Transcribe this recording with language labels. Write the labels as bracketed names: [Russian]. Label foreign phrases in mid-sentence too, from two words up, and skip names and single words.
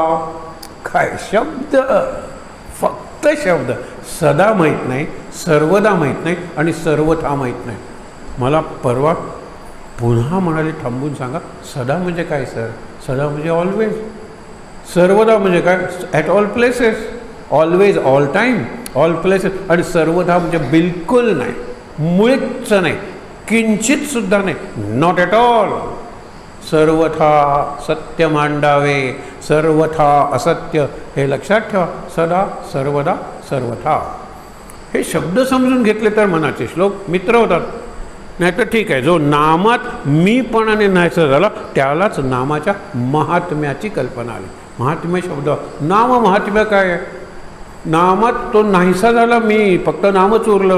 [Marathi] काय शब्द, फक्त शब्द. सदा माहीत नाही, सर्वदा माहीत नाही आणि सर्वथा माहीत नाही. मला परवा पुन्हा म्हणाले, थांबून सांगा, सदा म्हणजे काय सर. सदा म्हणजे ऑलवेज. सर्वदा म्हणजे काय, [English] at all places. always, all time, all places. [Marathi] आणि सर्वदा म्हणजे बिलकुल नाही, मुळीच नाही, किंचितसुद्धा नाही, [English] not at all. [Marathi] सर्वथा सत्य मांडावे, सर्वथा असत्य, हे लक्षात ठेवा. सदा, सर्वदा, सर्वथा. हे शब्द समजून घेतले तर मनाचे श्लोक मित्र होतात. नाही तर ठीक आहे, जो नामात मीपणाने नाहीसा झाला त्यालाच नामाच्या महात्म्याची कल्पना आली. महात्म्य शब्द, नाम महात्म्य काय आहे? नामात तो नाहीसा झाला, मी फक्त नामच उरलं.